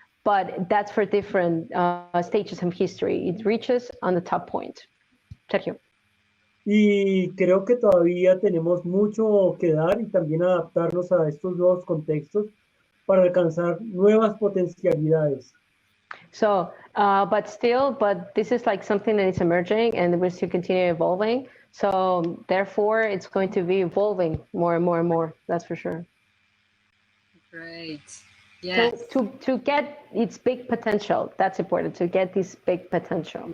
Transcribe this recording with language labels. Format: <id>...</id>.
<en>But that's for different stages of history. It reaches on the top point. Sergio.</en> <es>Y creo que todavía tenemos mucho que dar y también adaptarnos a estos nuevos contextos para alcanzar nuevas potencialidades.</es> <en>So, but this is like something that is emerging and will still continue evolving. So therefore, it's going to be evolving more and more and more. That's for sure. Great. Yes. So to get its big potential, that's important, to get this big potential.</en>